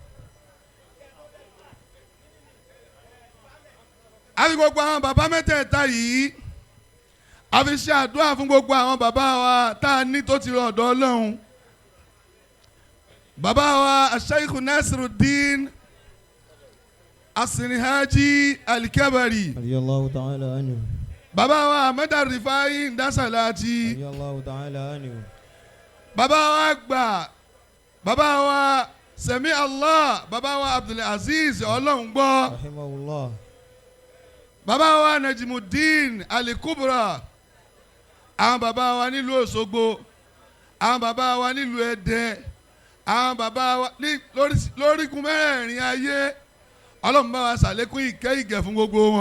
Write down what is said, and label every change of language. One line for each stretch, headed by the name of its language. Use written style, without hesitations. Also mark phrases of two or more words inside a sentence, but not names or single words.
Yoruba: àfi gbogbo àwọn bàbá mẹ́tẹ̀ẹ̀ta yìí àfi ṣe àdúrà fún gbogbo àwọn bàbá wa tá a ní tó ti rọ ọ̀dọ̀ Ọlọ́run. bàbá wa Sheikh Nasiruddin Asinihaji Al-Kabari.
Arabic: رضي الله تعالى عنه.
Yoruba: bàbá wa Ahmed Rifai Ndasalati.
Arabic: رضي الله تعالى عنه.
Yoruba: bàbá wa gbà bàbá wa Sami Allah bàbá wa Abdulaziz Ọlọ́run gbọ́.
Arabic: رحمه الله.
Yoruba: bàbá wa Najimuddin Al-Kubra. àwọn bàbá wa nílùú Òṣogbo àwọn bàbá wa nílùú Ẹdẹ àwọn bàbá wa lórígun mẹ́rẹ̀ẹ̀rin ayé Ọlọ́run bá wa ṣàlékún ìkẹ́ ìgẹ̀ fún gbogbo wọn.